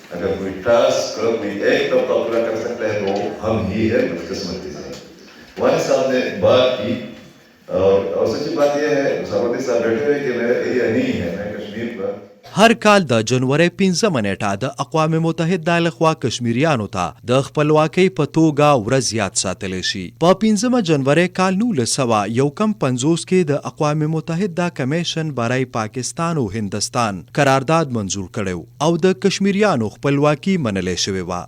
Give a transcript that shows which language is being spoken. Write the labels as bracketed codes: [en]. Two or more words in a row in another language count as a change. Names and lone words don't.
[ur] اگر کوئی ٹاسک کوئی ایک طبقہ پورا کر سکتا ہے تو ہم ہی ہے بدقسمتی سے. وانی صاحب نے بات کی اور سچی بات یہ ہے ثابتی صاحب بیٹھے ہوئے کہ میرا ایریا نہیں ہے، میں کشمیر پر [ps] هر کال د جنوري 15 نیټه د اقوام متحده لخوا کشمیریانو ته د خپلواکۍ په توګه ورځ یاد ساتلی شي. په 15 جنوري کال 1951 کې د اقوام متحده کمیشن برای پاکستان او هندستان قرارداد منظور کړو او د کشمیریانو خپلواکي منلې شوې وه.